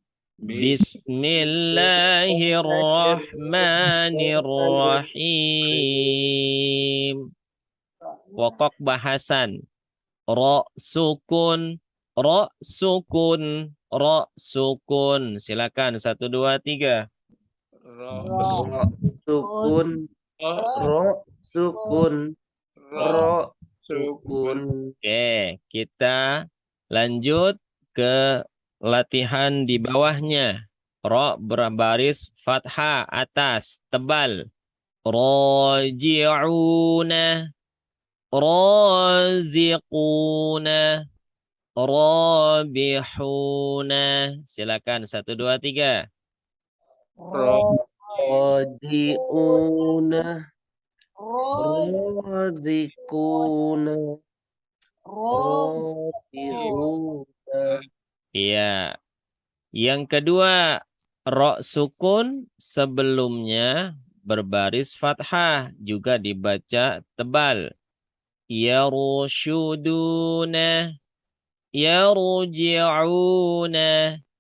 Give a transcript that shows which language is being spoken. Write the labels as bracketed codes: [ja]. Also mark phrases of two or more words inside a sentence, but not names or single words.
[ar] بسم الله الرحمن الرحيم. [id] Pokok bahasan. Ro sukun. Silakan 1, 2, 3. Ro sukun. Ro sukun. Oke, kita lanjut ke latihan di bawahnya. Ro berbaris fathah atas tebal. [ar] راجعون رازقون. [id] Rabihuna. Silakan 1, 2, 3. [ar] راجعون. رازقون راجعون. [id] Iya. Yang kedua, ro sukun sebelumnya berbaris fathah juga dibaca tebal. [ar] يرشدون. يرجعون.